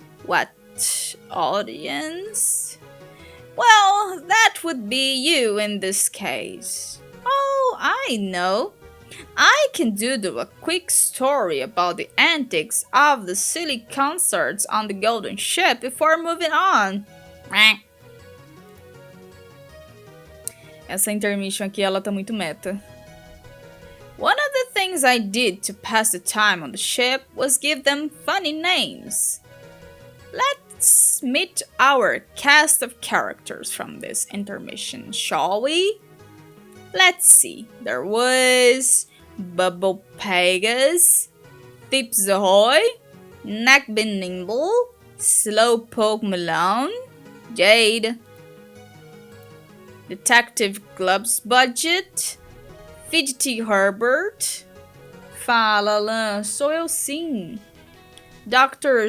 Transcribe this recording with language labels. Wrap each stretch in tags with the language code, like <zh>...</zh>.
<en>What audience? Well, that would be you in this case. Oh, I know. I can doodle a quick story about the antics of the silly concerts on the Golden Ship before moving on.</en> <pt>Essa intermission aqui, ela tá muito meta.</pt> <en>One of the things I did to pass the time on the ship was give them funny names. Let's meet our cast of characters from this intermission, shall we? Let's see. There was Bubble Pegas, Thips Ahoy, Neckbin Nimble, Slowpoke Malone, Jade, Detective Club's Budget, Fidgety Herbert, Fala Lã,</en> <pt>sou eu sim,</pt> <en>Dr.</en>